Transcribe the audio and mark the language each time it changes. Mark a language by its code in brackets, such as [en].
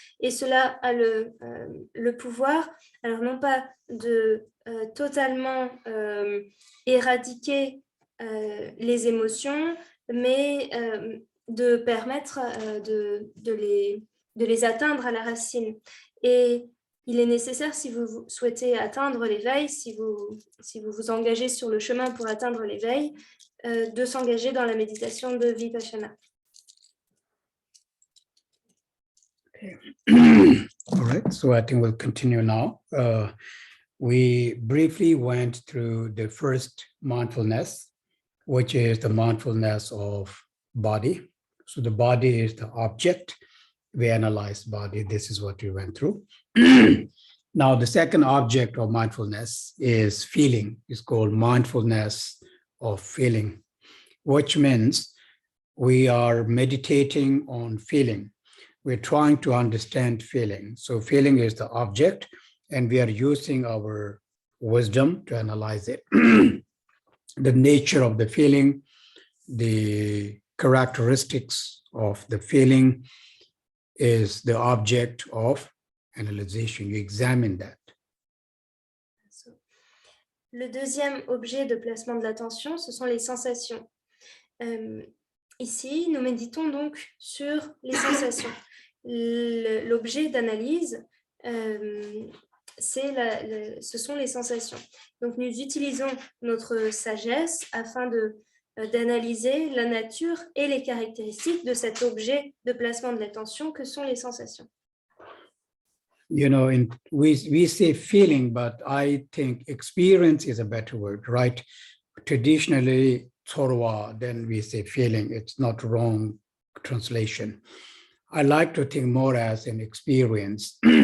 [fr] Et cela a le pouvoir, alors non pas de totalement éradiquer les émotions, mais de permettre de les atteindre à la racine. Et il est nécessaire, si vous souhaitez atteindre l'éveil, si vous vous engagez sur le chemin pour atteindre l'éveil, de s'engager dans la méditation de Vipassana. [en] All right, so I think we'll continue now. We briefly went through the first mindfulness, which is the mindfulness of body. So the body is the object. We analyze body. This is what we went through. Now, the second object of mindfulness is feeling. It's called mindfulness of feeling, which means we are meditating on feeling. We're trying to understand feeling. So feeling is the object, and we are using our wisdom to analyze it. The nature of the feeling, the characteristics of the feeling is the object of analysis. You examine that. [fr] Le deuxième objet de placement de l'attention, ce sont les sensations. Ici, nous méditons donc sur les sensations. l'objet d'analyse, ce sont les sensations. Donc, nous utilisons notre sagesse afin d'analyser la nature et les caractéristiques de cet objet de placement de l'attention que sont les sensations. [en] You know, we say feeling, but I think experience is a better word, right? Traditionally, Thorwa, then we say feeling. It's not wrong translation. I like to think more as an experience.